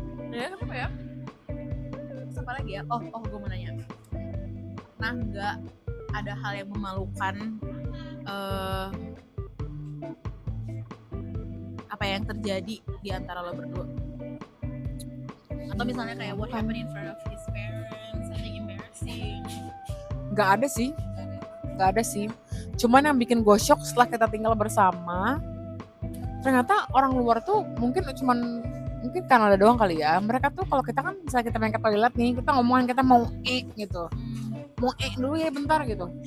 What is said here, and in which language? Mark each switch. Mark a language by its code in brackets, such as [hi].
[id] Ya kenapa ya? Terus apa lagi ya? Oh gue mau nanya, nah nggak ada hal yang memalukan apa yang terjadi di antara lo berdua? Atau misalnya kayak [en] what happened in front of his parents, something embarrassing? [id] Nggak ada sih. Cuman yang bikin gue shock setelah kita tinggal bersama, ternyata orang luar tuh mungkin Kanada doang kali ya. Mereka tuh kalau kita kan misalnya kita main ke toilet nih, kita ngomongin kita mau gitu, mau dulu ya bentar gitu.